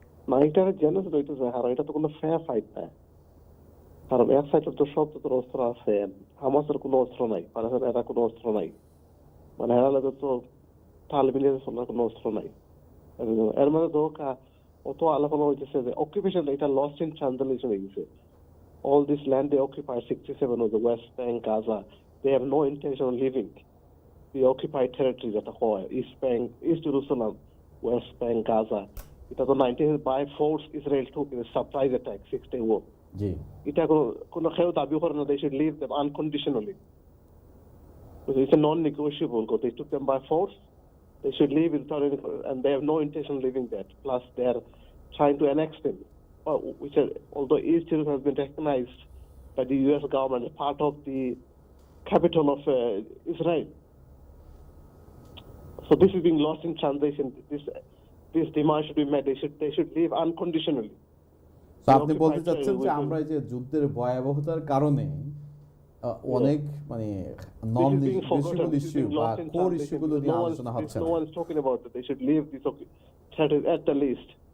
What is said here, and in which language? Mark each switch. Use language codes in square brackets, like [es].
[bn] না, এটা জেনেসিস হইতেছে, আর এটা তো কোনো ফেয়ার ফাইট না। কারণ এক সাইডে তো সব তো অস্ত্র আছে, হামাসের কোনো অস্ত্র নাই, এরা কোনো অস্ত্র নাই, মানে এরা লাগে তো তাল মিলিয়ে চলার কোনো অস্ত্র নাই। এর মানে তো অত আলোচনা হইতেছে যে অকুপেশন এটা লস্ট ইন ট্রানসলেশন হয়ে গেছে। [en] All this land they occupied 67 of the West Bank, Gaza, they have no intention of leaving the occupied territories at all. East Bank, East Jerusalem, West Bank, Gaza. It was 19 by force Israel took in a surprise attack 6-day war. [bn] জি, এটা কোনো কেউ দাবি করে না [en] they should leave them unconditionally. It's a non-negotiable. They took them by force. They should leave and they have no intention of leaving that. Plus, they are trying to annex them, although East Jerusalem has been recognized by the U.S. government as part of the capital of Israel. So this is being lost in translation. This demand should be met. They should leave unconditionally. [bn] তো আপনি বলতে চাচ্ছেন যে আমরা এই যে যুদ্ধের ভয়াবহতার কারণে অনেক মানে নন নেগোশিয়েবল ইস্যু বা কোর ইস্যুগুলো নিয়ে আলোচনা হচ্ছে [en] No one is talking about that. They should leave this territory at the least.